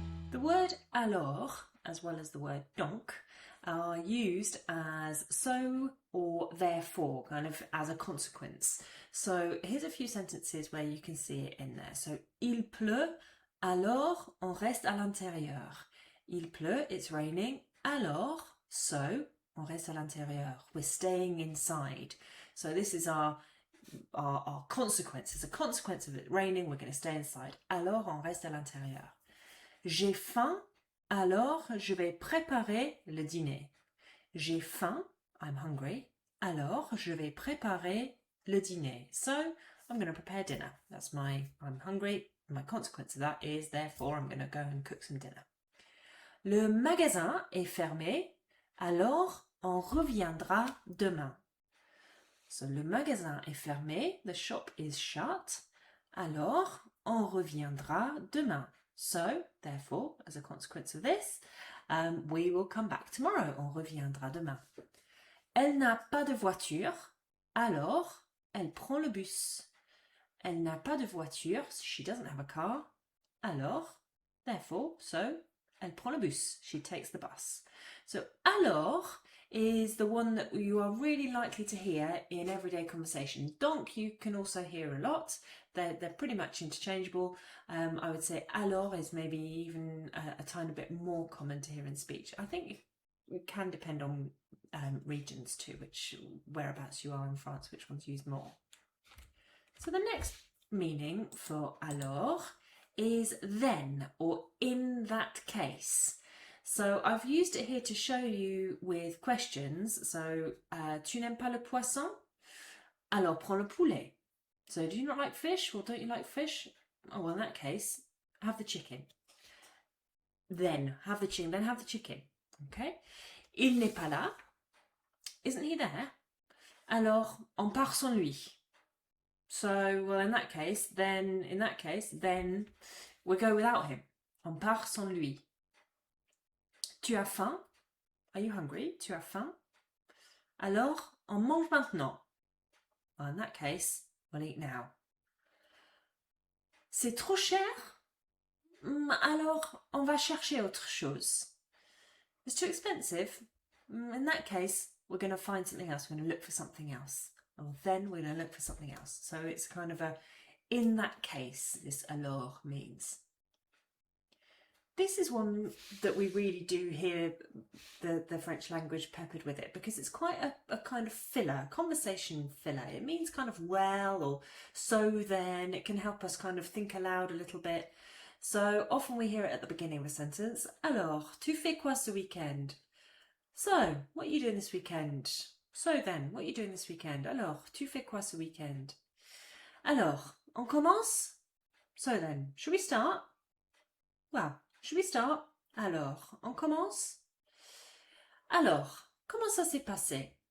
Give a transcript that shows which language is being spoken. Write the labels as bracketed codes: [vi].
[en] The word alors, as well as the word donc, are used as so or therefore, kind of as a consequence. So here's a few sentences where you can see it in there. [fr] So, il pleut, alors on reste à l'intérieur. Il pleut, [en] it's raining, [fr] alors, [en] so [fr] on reste à l'intérieur. [en] We're staying inside. So this is our consequence. As a consequence of it raining, we're going to stay inside. [fr] Alors on reste à l'intérieur. J'ai faim, alors je vais préparer le dîner. J'ai faim, [en] I'm hungry, [fr] alors je vais préparer le dîner. [en] So I'm going to prepare dinner. That's I'm hungry. My consequence of that is, therefore, I'm going to go and cook some dinner. [fr] Le magasin est fermé, alors on reviendra demain. So le magasin est fermé, [en] the shop is shut, [fr] alors on reviendra demain. [en] So, therefore, as a consequence of this, we will come back tomorrow. [fr] On reviendra demain. Elle n'a pas de voiture, alors elle prend le bus. Elle n'a pas de voiture, [en] she doesn't have a car, alors, therefore, so, [fr] elle prend le bus, [en] she takes the bus. So, alors is the one that you are really likely to hear in everyday conversation. Donc you can also hear a lot. They're pretty much interchangeable. I would say alors is maybe even a tiny bit more common to hear in speech. I think it can depend on regions too, whereabouts you are in France, which one's used more. So the next meaning for alors is then, or in that case. So I've used it here to show you with questions. [fr] So, tu n'aimes pas le poisson? Alors prends le poulet. [en] So, do you not like fish, or don't you like fish? Oh, well, in that case, have the chicken. Then have the chicken. Then have the chicken. Okay. [fr] Il n'est pas là. [en] Isn't he there? [fr] Alors on part sans lui. [en] So, well, in that case, then we go without him. [fr] On part sans lui. Tu as faim? [en] Are you hungry? [fr] Tu as faim? Alors, on mange maintenant. [en] Well, in that case, we'll eat now. [fr] C'est trop cher? Alors, on va chercher autre chose. [en] It's too expensive? In that case, we're going to find something else. We're going to look for something else. Or then we're going to look for something else. So it's kind of in that case, this alors means. This is one that we really do hear the French language peppered with it, because it's quite a kind of filler, conversation filler. It means kind of well, or so then. It can help us kind of think aloud a little bit. So often we hear it at the beginning of a sentence. [fr] Alors, tu fais quoi ce weekend? [en] So, what are you doing this weekend? So then, what are you doing this weekend? [fr] Alors, tu fais quoi ce weekend? Alors, on commence? [en] So then, should we start? Well, should we start? [fr] Alors, on commence? Alors, comment ça s'est passé?